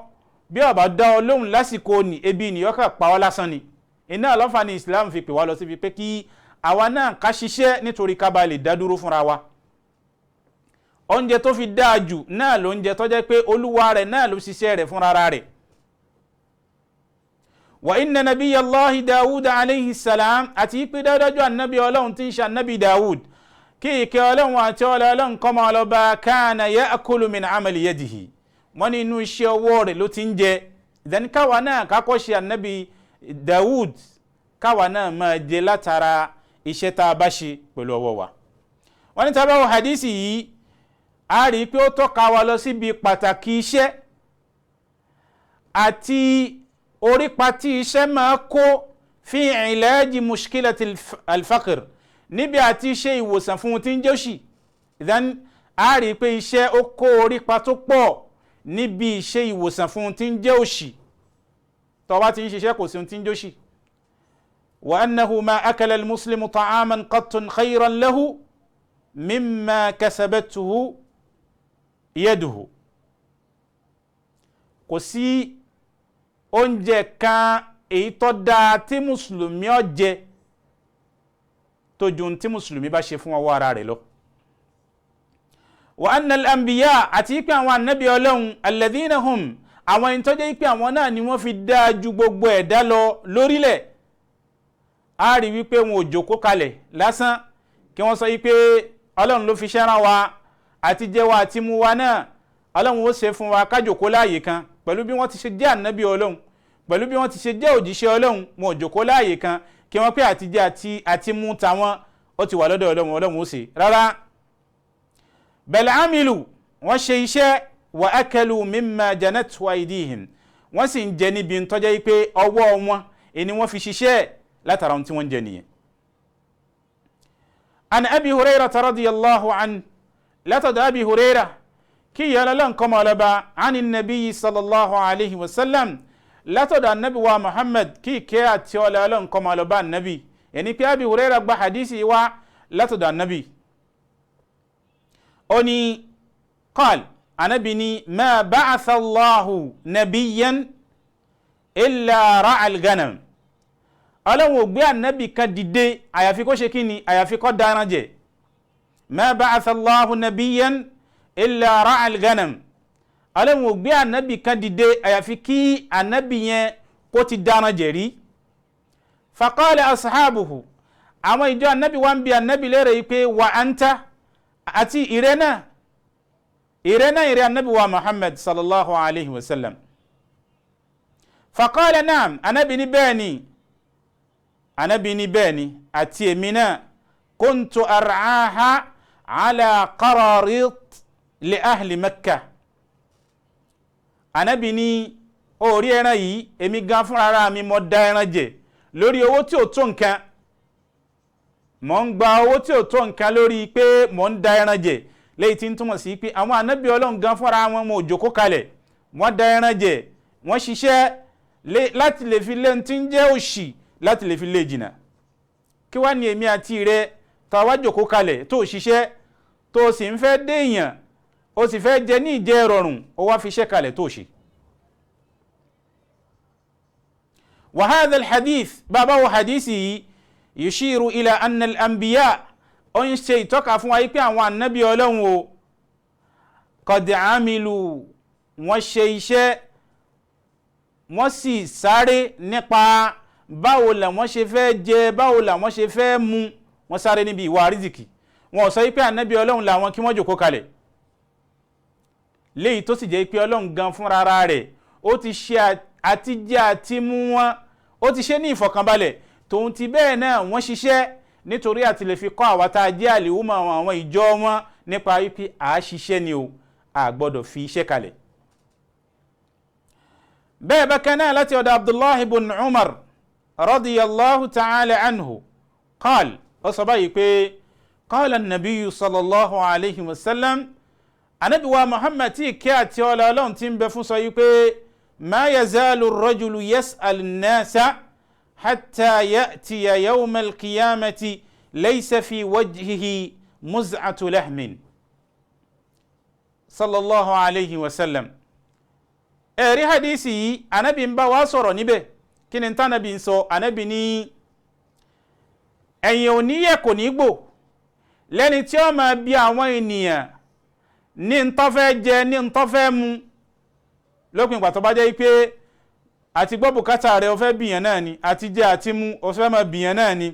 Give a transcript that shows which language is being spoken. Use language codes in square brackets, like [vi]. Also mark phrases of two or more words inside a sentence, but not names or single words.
[yo] Bí ó bá dá ọ lóhùn lásìkò ni, ebi ni yó kàn pa ọ́ lásán ni. Iná àlọ́fà ni Islam fi pè wá lọ síbi pé kí àwa náà ká ṣiṣẹ́ nítorí ká bá lè dá dúró fúnra wa. Oúnjẹ tó fi dáa jù náà ló ń jẹ tó jẹ́ pé olúwa rẹ̀ náà ló ṣiṣẹ́ rẹ̀ fúnra rẹ̀. [ar] وإن نبي الله داود عليه السلام, [yo] àti pé dájọ́ annabi Ọlọ́run tí ń ṣe annabi Dawud, kí ìkẹ́ Ọlọ́run àti Ọlọ́run kó máa lọ bá, [ar] كان يأكل من عمل يديه. [yo] Wọ́n ní inú iṣẹ́ ọwọ́ rẹ̀ ló ti ń jẹ. Ìdán káwa náà kákọ́ ṣe annabi Dawud, káwa náà máa jẹ látara iṣẹ́ tá a bá ṣe pẹ̀lú ọwọ́ wa. Wọ́n ní tá bá wo hadisi yìí, a rí pé ó tọ́ka wa lọ síbi pàtàkì iṣẹ́ àti orípa tí iṣẹ́ máa kó fi ìlàjì [ar] مشكلة الفقر, [yo] níbi àti ṣe ìwòsàn fún tí ń jẹ́ òṣì. Ìdán a rí pé iṣẹ́ ó kó orípa tó pọ̀ níbi ṣe ìwòsàn fún tí ń jẹ́ òṣì. Tó bá ti ń ṣiṣẹ́ kò sí tí ń jẹ́ òṣì. [ar] وأنه ما أكل المسلم طعاما قط خيرا له مما كسبته يده. [yo] Kò sí oúnjẹ kan èyí tó dáa tí mùsùlùmí ó jẹ tó ju tí mùsùlùmí bá ṣe fún ọwọ́ ara rẹ̀ lọ. [ar] وأن الأنبياء, [yo] àti pé àwọn annabi Ọlọ́run, [ar] الذين هم, [yo] àwọn ẹni tó jẹ́ pé àwọn náà ni wọ́n fi dáa ju gbogbo ẹ̀dá lọ lórílẹ̀. A rí wípé wọn ò jókòó kalẹ̀ lásán kí wọ́n sọ wípé Ọlọ́run ló fi ṣẹ́ràn wa àti jẹ wa àti mu wa náà, Ọlọ́run ó ṣe fún wa ká jókòó láàyè kan. Pẹ̀lú bí wọ́n ti ṣe jẹ́ ànábì Ọlọ́run, pẹ̀lú bí wọ́n ti ṣe jẹ́ òjíṣẹ́ Ọlọ́run, wọn ò jókòó láàyè kan kí wọ́n pé àti jẹ àti mu tàwọn ó ti wà lọ́dọ̀ Ọlọ́run, Ọlọ́run ó ṣe. Rárá. [ar] بل عملوا, [yo] wọ́n ṣe iṣẹ́, [ar] وأكلوا مما جنته أيديهم, [yo] wọ́n sì ń jẹ níbi tó jẹ́ pé ọwọ́ wọn ni wọ́n fi ṣiṣẹ́ látara ohun tí wọ́n jẹ nìyẹn. [ar] عن أبي هريرة رضي الله عنه, [yo] látọ̀dọ̀ Abi Hurairah kí ìyà Ọlọ́run kó máa lọ bá, [ar] عن النبي صلى الله عليه وسلم, [yo] látọ̀dọ̀ annabi wa Muhammad kí ìkẹ́ àti Ọlọ́run kó máa lọ bá annabi. Ẹni pé Abi Hurairah gba hadisi wa látọ̀dọ̀ annabi. Ó ní qal, annabi ni [ar] ما بعث الله نبيا إلا رعى الغنم. [yo] Ọlọ́run ò gbé annabi kan dìde àyàfi kó ṣe kíni, àyàfi kó dáran jẹ. [ar] ما بعث الله نبيا إلا رعى الغنم. [yo] Ọlọ́run ò gbé annabi kan dìde àyàfi kí annabi yẹn kó ti dáran jẹ rí. [ar] فقال أصحابه, [yo] àwọn ìjọ annabi wá ń bi annabi lérè yìí pé [ar] وأنت, [yo] àti ìrẹ́nà ìrẹ́ annabi wa Muhammad [ar] صلى الله عليه وسلم. فقال نعم, [yo] annabi ní bẹ́ẹ̀ ni, àti èmi náà [ar] كنت أرعاها على قراريط لأهل مكة. [yo] Annabi ní orí ẹran yìí èmi gan fún ara mi mo dá ẹran jẹ lórí owó tí ó tó nǹkan. Mo ń gba owó tí ó tó nǹkan lórí pé mo ń dá ẹran jẹ, léyìí tí ń túmọ̀ sí pé àwọn annabi Ọlọ́run gan fúnra wọn mo jókòó kalẹ̀, wọ́n dá ẹran jẹ, wọ́n ṣiṣẹ́ láti lè fi lé tí ń jẹ́ òṣì, láti lè fi lé jìnà. Kí wá ní èmi àti rẹ tó wá jókòó kalẹ̀ tó ṣiṣẹ́ tó sì ń fẹ́ dé èèyàn, ó sì fẹ́ jẹ ní ìjẹ rọrùn, ó wá fi iṣẹ́ kalẹ̀ tó ṣe. [ar] وهذا الحديث, [yo] bàbá wo hadisi yìí, [ar] يشير إلى أن الأنبياء, [yo] ó ń ṣe ìtọ́ka fún wa pé àwọn annabi Ọlọ́run o [ar] قد عملوا, [yo] wọ́n ṣe iṣẹ́, wọ́n sì sáré nípa báwo làwọn ṣe fẹ́ jẹ, báwo làwọn ṣe fẹ́ mu, wọ́n sáré níbi ìwà rìzìkì. Wọ́n sọ wípé ànábì Ọlọ́run làwọn kí wọ́n jókòó kalẹ̀, léyìí tó sì jẹ́ pé Ọlọ́run gan fúnra rẹ̀ ó ti ṣe àtijẹ àti mú wọn, ó ti ṣe ní ìfọ̀kànbalẹ̀. Tòun ti bẹ́ẹ̀ náà wọ́n ṣiṣẹ́ nítorí àti lè fi kọ́ àwa tá a jẹ́ àlèhùmọ̀ àwọn ìjọ wọn nípa wípé à ṣiṣẹ́ ni o, a gbọ́dọ̀ fi iṣẹ́ kalẹ̀. bẹ́ẹ̀ bákan náà láti ọ̀dọ̀ Abdullahi ibn Umar [ar] رضي الله تعالى عنه قال, [yo] ó sọ báyìí pé [ar] قال النبي صلى الله عليه وسلم, [yo] anabi wa Muhammad tí kí àti Ọlọ́run tí ń bẹ fún sọ yìí pé [ar] ما يزال الرجل يسأل الناس حتى يأتي يوم القيامة ليس في وجهه مزعة لحم صلى الله عليه وسلم. [yo] ẹ̀rí hadisi yìí anabi ń bá wa sọ̀rọ̀ níbẹ̀. Kí ni tánàbí ń sọ? Anabi ní ẹ̀yin ò ní yẹ̀ kò ní gbò lẹ́ni tí ó máa bi àwọn ènìyàn ní ń tó fẹ́ jẹ, ní ń tó fẹ́ mu, lópin ìgbà tó bá jẹ́ pé àti gbọ́ bùkátà rẹ̀ ó fẹ́ bìyàn náà ni, àti jẹ àti mu ó fẹ́ máa bìyàn náà ni.